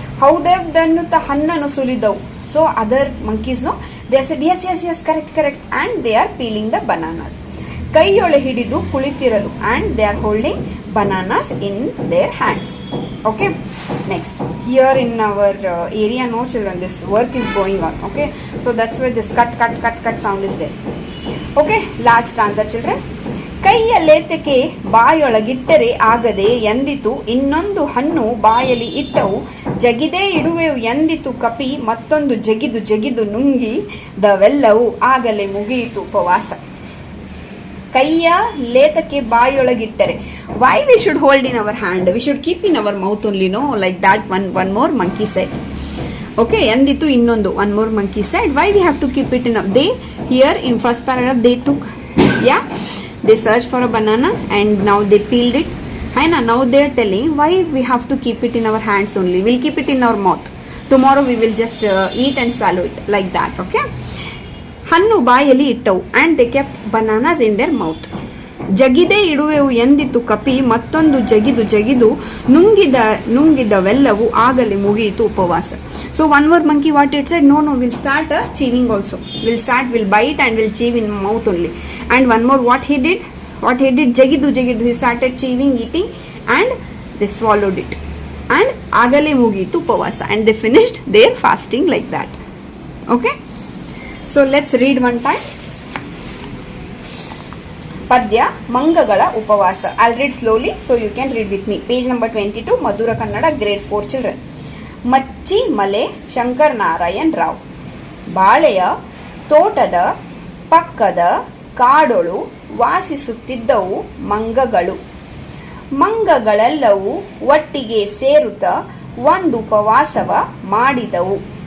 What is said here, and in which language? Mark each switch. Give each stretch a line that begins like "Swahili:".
Kannada: ಹೌದೆನ್ನುತ್ತ ಹಣ್ಣನ್ನು ಸುಲಿದವು.
English: So other monkeys, no, they said yes, correct, and they are peeling the bananas.
Kannada: ಕೈಯೊಳೆ ಹಿಡಿದು ಕುಳಿತಿರಲು,
English: and they are holding bananas in their hands. Okay, Next, here in our area, no children, this work is going on. Okay, so that's why this cut sound is there. Okay, last stanza children.
Kannada: ಕೈಯಲ್ಲೇತಕ್ಕೆ ಬಾಯೊಳಗಿಟ್ಟರೆ ಆಗದೆ ಎಂದಿತು ಇನ್ನೊಂದು ಹಣ್ಣು ಬಾಯಲಿ ಇಟ್ಟವು ಜಗಿದೇ ಇಡುವೆವು ಎಂದಿತು ಕಪಿ ಮತ್ತೊಂದು ಜಗಿದು ನುಂಗಿ ದವೆಲ್ಲವೂ ಆಗಲೇ ಮುಗಿಯಿತು ಉಪವಾಸ. ಕೈಯ ಲೇತಕ್ಕೆ ಬಾಯೊಳಗಿಟ್ಟರೆ,
English: why we should hold in our hand, we should keep in our mouth only, no, like that. One more monkey said. Okay,
Kannada: ಎಂದಿತು ಇನ್ನೊಂದು,
English: one more monkey said. Why we have to keep it in up? They here in first paragraph they took, yeah, they searched for a banana and now they peeled it. And now they are telling why we have to keep it in our hands only. We'll keep it in our mouth. Tomorrow we will just eat and swallow it like that. Okay.
Kannada: ಹಣ್ಣು ಬಾಯಲ್ಲಿ ಇಟ್ಟವು
English: and they kept bananas in their mouth.
Kannada: ಜಗಿದೇ ಇಡುವೆವು ಎಂದಿತು ಕಪಿ ಮತ್ತೊಂದು ಜಗಿದು ನುಂಗಿದವೆಲ್ಲವೂ ಆಗಲೇ ಮುಗಿಯಿತು ಉಪವಾಸ.
English: So one more monkey what it said, no, we'll start chewing also. We'll bite and we'll chew in mouth only. And one more what he did ಜಗಿದು he started chewing, eating, and they swallowed it. And
Kannada: ಆಗಲೇ ಮುಗಿಯಿತು ಉಪವಾಸ,
English: and they finished their fasting like that. Okay, so let's read one time.
Kannada: ಪದ್ಯ ಮಂಗಗಳ ಉಪವಾಸ.
English: I'll read slowly so you can read with me. Page number 22, Madhura Kannada, grade 4 children.
Kannada: ಮಚ್ಚಿ ಮಲೆ ಶಂಕರ್ ನಾರಾಯಣ್ ರಾವ್. ಬಾಳೆಯ ತೋಟದ ಪಕ್ಕದ ಕಾಡೊಳು ವಾಸಿಸುತ್ತಿದ್ದವು ಮಂಗಗಳು. ಮಂಗಗಳೆಲ್ಲವೂ ಒಟ್ಟಿಗೆ ಸೇರುತ್ತ ಒಂದು ಉಪವಾಸವ ಮಾಡಿದವು.